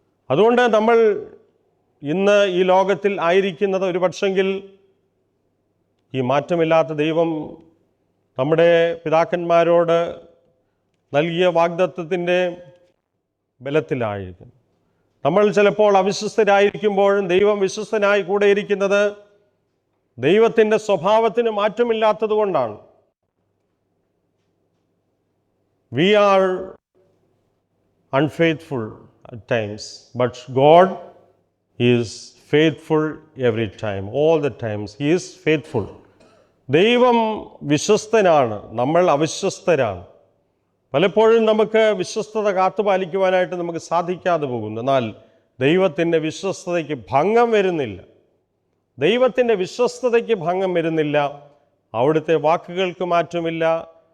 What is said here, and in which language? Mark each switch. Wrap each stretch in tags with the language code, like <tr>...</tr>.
<ml>അതുകൊണ്ട് നമ്മൾ ഇന്ന് ഈ ലോകത്തിൽ ആയിരിക്കുന്നത് ഒരു പക്ഷെങ്കിൽ ഈ മാറ്റമില്ലാത്ത ദൈവം നമ്മുടെ പിതാക്കന്മാരോട് നൽകിയ വാഗ്ദത്തത്തിൻ്റെ ബലത്തിലായിരിക്കും. നമ്മൾ ചിലപ്പോൾ അവിശ്വസ്തരായിരിക്കുമ്പോഴും ദൈവം വിശ്വസ്തനായി കൂടെ ഇരിക്കുന്നത് ദൈവത്തിൻ്റെ സ്വഭാവത്തിന് മാറ്റമില്ലാത്തത് കൊണ്ടാണ്.</ml> <en>We are unfaithful at times, but God is faithful every time, all the times. He is faithful.</en> <ml>ദൈവം വിശ്വസ്തനാണ്, നമ്മൾ അവിശ്വസ്തരാണ്. പലപ്പോഴും നമുക്ക് വിശ്വസ്തത കാത്തുപാലിക്കുവാനായിട്ട് നമുക്ക് സാധിക്കാതെ പോകുന്നു. എന്നാൽ ദൈവത്തിൻ്റെ വിശ്വസ്തതയ്ക്ക് ഭംഗം വരുന്നില്ല. ദൈവത്തിൻ്റെ വിശ്വസ്തതയ്ക്ക് ഭംഗം വരുന്നില്ല. അവിടുത്തെ വാക്കുകൾക്ക് മാറ്റമില്ല.</ml>